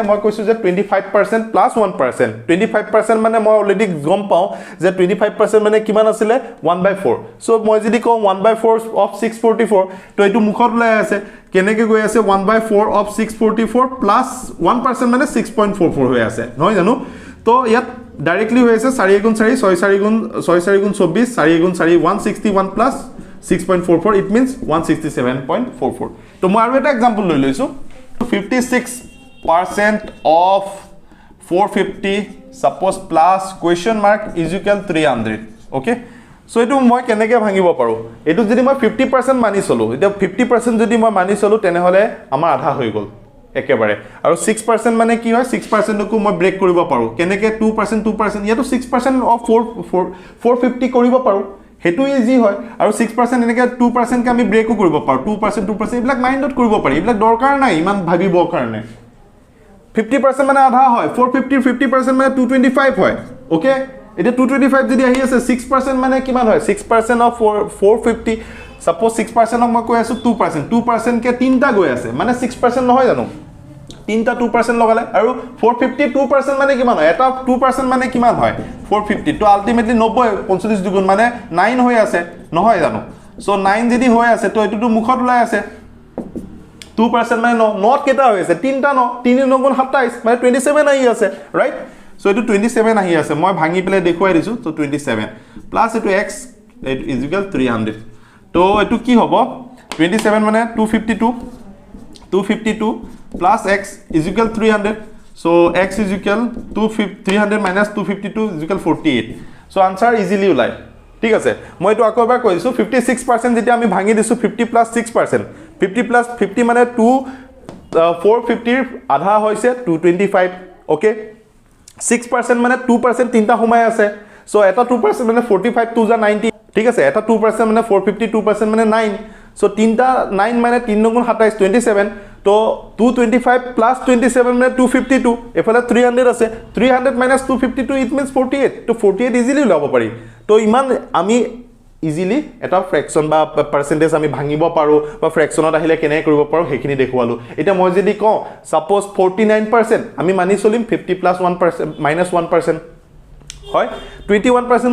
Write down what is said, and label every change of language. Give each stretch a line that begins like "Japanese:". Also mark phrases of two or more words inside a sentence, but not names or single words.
Assamese: মই কৈছো যে 25% plus 1% 25% মানে মই অলৰেডি গম পাও যে 25% মানে কিমান আছিল 1/4 সো মই যদি কওঁ 1/4 of 644 তো এটো মুখত ওলাই আছে কেনেকৈ গৈ আছে 1/4 of 644 plus 1% মানে 6.44 হৈ আছে নহয় জানো তো ইয়াত ডাইৰেক্টলি হৈ আছে 4 * 4 6 4 * 24 4 * 4 161
English: plus 6.44 it means 167.44
Assamese: তো মই আৰু এটা एग्जांपल লৈ লৈছো
English: 56% of 450 suppose plus question mark is equal 300 okay so
Assamese: এটো মই কেনেকৈ ভাঙিব পাৰো এটো যদি মই 50% মানি চলো এটা 50% যদি মই মানি চলো তেনে হলে আমাৰ আধা হৈ গল একেবাৰে আৰু 6% মানে কি হয় 6% কো মই ব্ৰেক কৰিব পাৰো কেনেকৈ 2% ইয়াতো 6% of 450 কৰিব পাৰো হেতু ইজি হয় আৰু 6% এনেকৈ 2% কে আমি ব্ৰেকও কৰিব পাৰো 2% এইবিলাক মাইন্ডত কৰিব পাৰি এইবিলাক দৰকাৰ নাই ইমান ভাবিবৰ কাৰণে 50% মানে আধা হয় 450 50% মানে 225 হয় ওকে এটা 225 যদি আহি আছে 6% মানে কিমান হয়
English: 6% of 450 suppose 6% of
Assamese: মই কৈ আছো 2% কে তিনটা গৈ আছে মানে 6% নহয় জানো তিনটা 2% লগালে আৰু 450 2% মানে কিমান হয় এটা 2% মানে কিমান হয় 450 তো আলটিমেটলি 90 45 দুগুণ মানে 9 হৈ আছে নহয় জানো সো 9 যদি হৈ আছে তো এটো মুখত ওলাই আছে 2% মানে নট কেটা হৈ আছে তিনটা ন 3 * 9 = 27 মানে 27 আহি আছে
English: right so
Assamese: এটো 27 আহি আছে মই ভাঙি পেলে দেখুৱাই দিছো তো 27 প্লাস এটো
English: x is equal 300
Assamese: তো এটো কি হ'ব 27 মানে
English: 252 plus x is equal 300 so x is equal 300 minus 252 is equal 48 so answer
Assamese: easily ulai ঠিক আছে মই এটো আকৌ এবাৰ কৈছো 56% যেতিয়া আমি ভাঙি দিছো 50 plus 6% 50 plus 50 মানে 450 আধা হৈছে 225 ওকে 6% মানে 2% তিনটা সোমাই আছে সো এটা 2% মানে 45 2 90 ঠিক আছে এটা 2% মানে 450 2% মানে 9 সো তিনটা 9 মানে 3 * 27 27 তো 225 plus 27 মানে 252 এফালে 300 আছে
English: 300 minus 252 it means 48
Assamese: তো 48 ইজিলি লাভ পাৰি তো ইমান আমি ইজিলি এটা ফ্ৰেকশন বা পার্সেন্টেজ আমি ভাঙিব পাৰো বা ফ্ৰেকশনত আহিলে কেনে কৰিব পাৰো হেখিনি দেখুৱালো এটা মই যদি কওঁ সাপোজ 49% আমি মানি চলিম
English: 50 plus 1% minus 1%
Assamese: হয় 21%